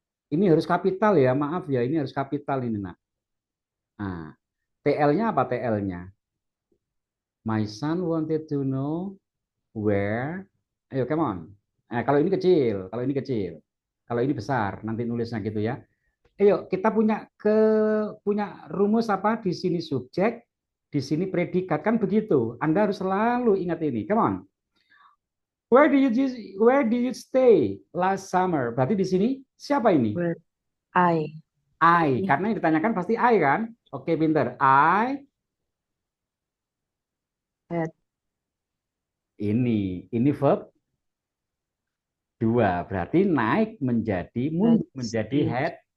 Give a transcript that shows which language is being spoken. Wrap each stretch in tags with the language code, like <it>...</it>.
<id>Ini harus kapital ya, maaf ya, ini harus kapital ini nak. Nah, TL-nya apa TL-nya?</id> <en>My son wanted to know where. Ayo, come on.</en> <id>Kalau ini kecil, kalau ini kecil. Kalau ini besar, nanti nulisnya gitu ya. Ayo, kita punya rumus apa? Di sini subjek, di sini predikat kan begitu. Anda harus selalu ingat ini.</id> <en>Come on. Where did you stay last summer?</en> <id>Berarti di sini siapa ini?</id> <en>Where I. I.</en> <id>Karena yang ditanyakan pasti I kan? Oke, pinter. I</id> <en>Had.</en> <id>ini verb dua. Berarti naik menjadi</id> <en>Had</en> <id>mundur menjadi</id> <en>stayed.</en>